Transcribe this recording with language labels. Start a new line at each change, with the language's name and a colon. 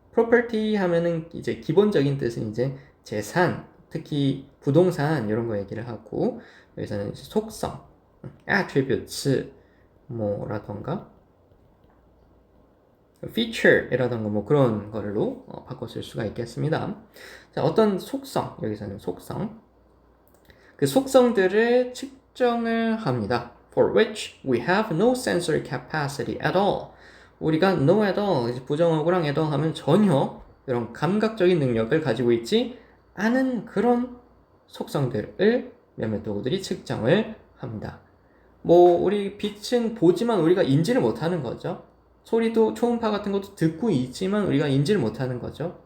Korean: property 하면은 이제 기본적인 뜻은 이제 재산, 특히 부동산 이런 거 얘기를 하고 여기서는 속성, attributes 뭐라던가 feature이라던가 뭐 그런 걸로 바꿔 쓸 수가 있겠습니다. 자, 어떤 속성, 여기서는 속성. 그 속성들을 측정을 합니다.
English: For which we have no sensory capacity at all.
Korean: 우리가 no at all, 부정어구랑 at all 하면 전혀 이런 감각적인 능력을 가지고 있지 않은 그런 속성들을 몇몇 도구들이 측정을 합니다. 뭐 우리 빛은 보지만 우리가 인지를 못하는 거죠. 소리도 초음파 같은 것도 듣고 있지만 우리가 인지를 못하는 거죠.